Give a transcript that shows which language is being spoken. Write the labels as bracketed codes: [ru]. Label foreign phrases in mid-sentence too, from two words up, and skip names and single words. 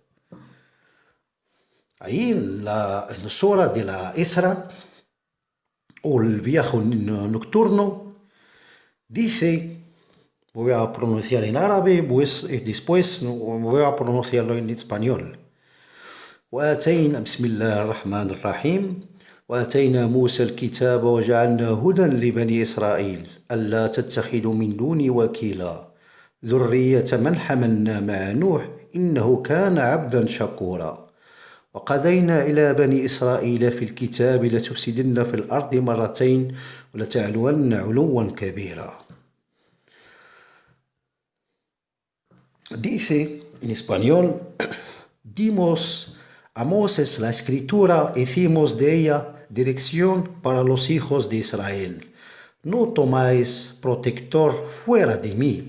[es] Ahí en la Sura de la Isra, o el viaje nocturno, dice, voy a pronunciar en árabe, pues después voy a pronunciarlo en español. [ar] بسم الله الرحمن الرحيم وآتينا موسى الكتاب وجعلنا هدى لبني إسرائيل ألا تتخذوا من دوني وكيلا ذرية من حملنا مع نوح إنه كان عبدا شكورا وقضينا إلى بني إسرائيل في الكتاب لتفسدن في الأرض مرتين ولتعلون علوا كبيرا. [es] Dice en español, dimos a Moses la escritura, hicimos de ella dirección para los hijos de Israel. No tomáis protector fuera de mí.